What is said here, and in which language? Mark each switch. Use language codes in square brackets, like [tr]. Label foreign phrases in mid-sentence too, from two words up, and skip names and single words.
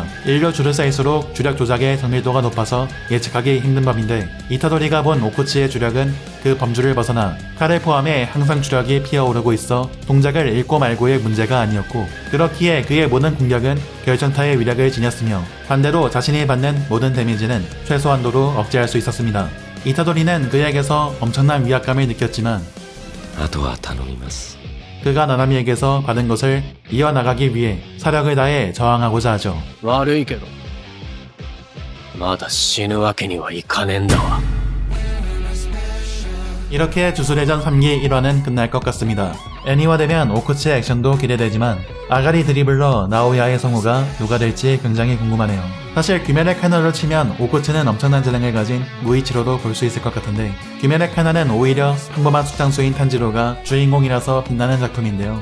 [ko] 인류 줄을 쌓일수록 주력 조작의 정밀도가 높아서 예측하기 힘든 법인데, 이타도리가 본 오쿠츠의 주력은 그 범주를 벗어나 칼을 포함해 항상 주력이 피어오르고 있어 동작을 읽고 말고의 문제가 아니었고, 그렇기에 그의 모든 공격은 결정타의 위력을 지녔으며 반대로 자신이 받는 모든 데미지는 최소한도로 억제할 수 있었습니다. 이타도리는 그에게서 엄청난 위압감을 느꼈지만 [ja] あとは頼みます。 [ko] 그가 나나미에게서 받은 것을 이어나가기 위해 사력을 다해 저항하고자 하죠. [ja] 悪いけどまだ死ぬわけにはいかねえんだわ。 [ko] 이렇게 주술회전 3기 1화는 끝날 것 같습니다. 애니화되면 오쿠츠의 액션도 기대되지만 아가리 드리블러 나오야의 성우가 누가 될지 굉장히 궁금하네요. 사실 귀멸의 카나로 치면 오쿠츠는 엄청난 재능을 가진 무이치로도 볼 수 있을 것 같은데, 귀멸의 카나는 오히려 평범한 숙장수인 탄지로가 주인공이라서 빛나는 작품인데요.